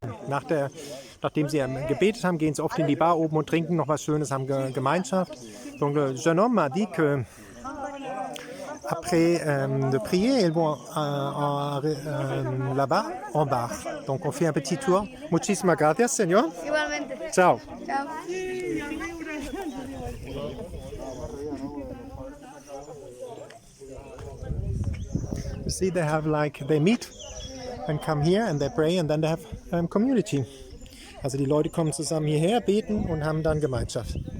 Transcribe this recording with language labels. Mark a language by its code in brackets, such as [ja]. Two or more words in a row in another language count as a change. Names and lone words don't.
[de] Nachdem sie gebetet haben, gehen sie oft in die Bar oben und trinken noch was Schönes, haben Gemeinschaft. [fr] Donc le jeune homme m'a dit que après de prier, ils vont là-bas en bar. Donc on fait un petit tour. [es] Muchísimas gracias, señor. Igualmente. Ciao. Chao. [en] You see, they meet and come here and they pray and then they have community. [de] Also die Leute kommen zusammen hierher, beten und haben dann Gemeinschaft.